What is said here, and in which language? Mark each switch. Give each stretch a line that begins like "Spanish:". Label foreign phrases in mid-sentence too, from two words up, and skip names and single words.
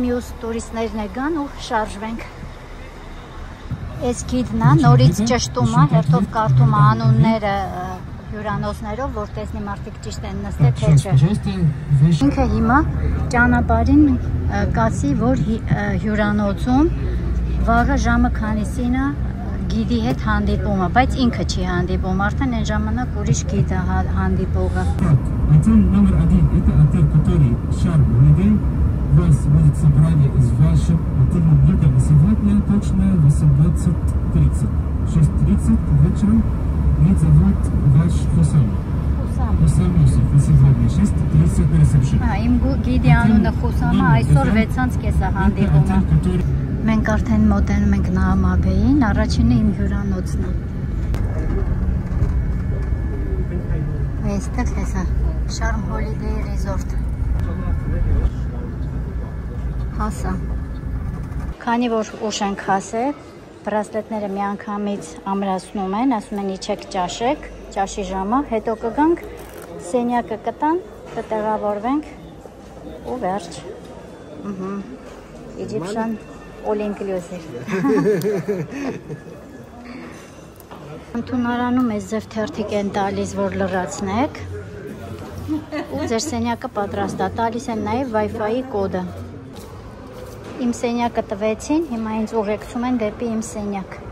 Armenian: մյուս տուրիստներն գան ու շարժվենք։ Այս գիդն է, նորից ճշտում է, հերթով կարդում է անունները հյուրանոցներով, որ տեսնի մարդիկ ճիշտ են նստել, թե չէ։ Ինքը հիմա ճանապարհին կասի, որ հյուրանոցում վաղը ժամը քանիսին է գիդի հետ հանդիպումը, բայց ինքը չի հանդիպում, արդեն այն ժամանակ ուրիշ գիդ է հանդիպողը։
Russian: Вас будет собрание из ваших отельных гидов сегодня точно 18:30. 6:30 вечером. Меня зовут ваш Хусам. Хусам Юсуф. И сегодня 6 Супер совершенно.
Armenian: Իմ գիդի անունը Խուսամը այսօր 6-ից կեսա հանդիպումը։ Մենք արդեն մոտենում ենք Նահամաբեին, առաջինը իմ հյուրանոցն է։ Այստեղ հեսա Charm Holiday Resort։ Հասա։ Քանի որ ուշ ենք հասել, բրասլետները միանգամից ամրացնում են, ասում են իջեք ճաշեք, ճաշի ժամը, հետո կգանք, սենյակը կտան, կտեղավորվենք ու վերջ։
English: Egyptian all inclusive։
Armenian: Ընդունարանում ես ձև թերթիկ են տալիս, որ լրացնեք ու ձեր սենյակը պատրաստ է, տալիս են նաև Wi-Fi-ի կոդը։ Իմ սենյակը տվեցին, հիմա ինձ ուղեկցում են դեպի իմ սենյակ։